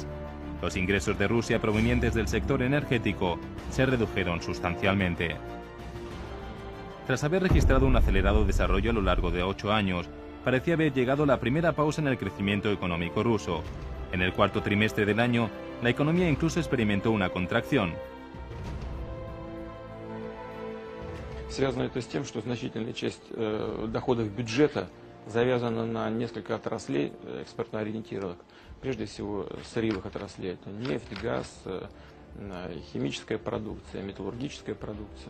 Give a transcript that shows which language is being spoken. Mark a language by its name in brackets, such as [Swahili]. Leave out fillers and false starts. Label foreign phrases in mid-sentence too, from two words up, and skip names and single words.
[Spanish] Los ingresos de Rusia provenientes del sector energético se redujeron sustancialmente. Tras haber registrado un acelerado desarrollo a lo largo de 8 años, parecía haber llegado la primera pausa en el crecimiento económico ruso. En el cuarto trimestre del año, la economía incluso experimentó una contracción. [Russian] Связано это с тем, что значительная часть доходов бюджета завязана на несколько отраслей экспортно-ориентированных. Прежде всего, сырьевых отраслей. Это нефть, газ, химическая продукция, металлургическая продукция.